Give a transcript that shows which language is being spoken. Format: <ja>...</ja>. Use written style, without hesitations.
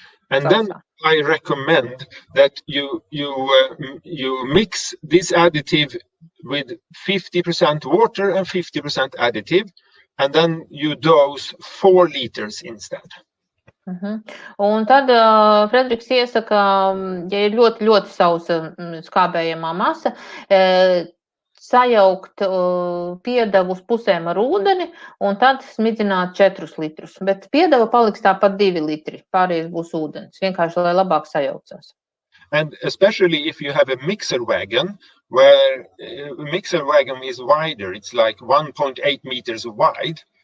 <en>And then I recommend that you mix this additive with 50% water and 50% additive, and then you dose 4 liters instead.</en> <lv>Un tad Frederiks iesaka, ja ir ļoti, ļoti sausa skābējamā masa, sajaukt piedevu uz pusēm ar ūdeni un tad smidzināt 4 litrus. Bet piedeva paliks tāpat 2 litri, pārējais būs ūdens, vienkārši, lai labāk sajaucās.</lv> <en>And especially if you have a mixer wagon, where a mixer wagon is wider, it's like 1.8 meters wide.</en>